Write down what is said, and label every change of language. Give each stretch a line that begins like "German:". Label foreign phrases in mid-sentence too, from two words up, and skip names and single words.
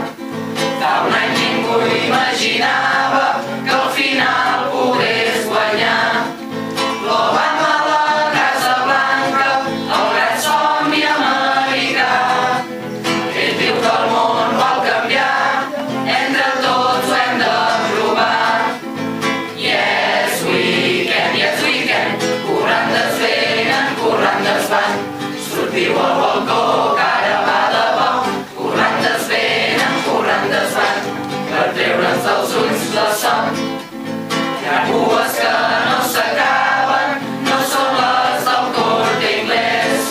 Catalan: Fa un any ningú imaginava que al final pogués guanyar. L'Obama a la Casa Blanca, el gran somni americà. Ell diu que el món vol canviar, entre tots ho hem de provar.
English: Yes, we can,
Catalan: corrandes venen, corrandes van. Sortiu al balcó, que ara va de bo. Corrandes venen, corrandes van, per treure'ns dels ulls la son. Hi ha cues que no s'acaben, no són les del Corte Inglés.